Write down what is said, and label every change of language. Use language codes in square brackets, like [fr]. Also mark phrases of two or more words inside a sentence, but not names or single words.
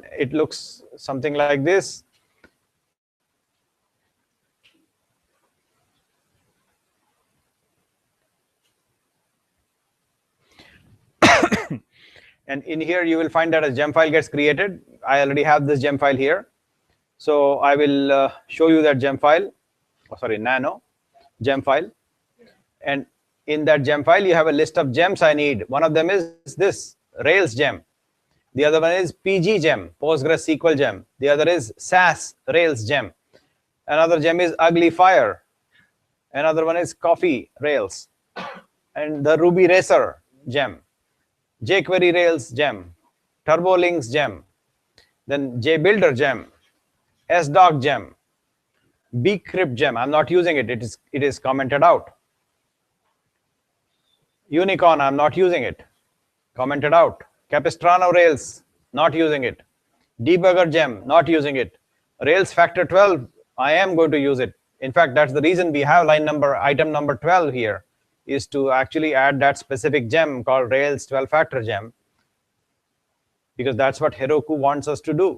[en] It looks something like this. And in here you will find that a gem file gets created. I already have this gem file here. So I will show you that gem file, nano gem file. And in that gem file you have a list of gems I need. One of them is this Rails gem. The other one is PG gem, PostgreSQL gem. The other is SAS Rails gem. Another gem is Ugly Fire. Another one is Coffee Rails. And the Ruby Racer gem. jQuery Rails gem, TurboLinks gem, then JBuilder gem, SDoc gem, bcrypt gem. I'm not using it. It is commented out. Unicorn, I'm not using it. Commented out. Capistrano Rails, not using it. Debugger gem, not using it. Rails factor 12, I am going to use it. In fact, that's the reason we have item number 12 here, is to actually add that specific gem called Rails 12 factor gem, because that's what Heroku wants us to do.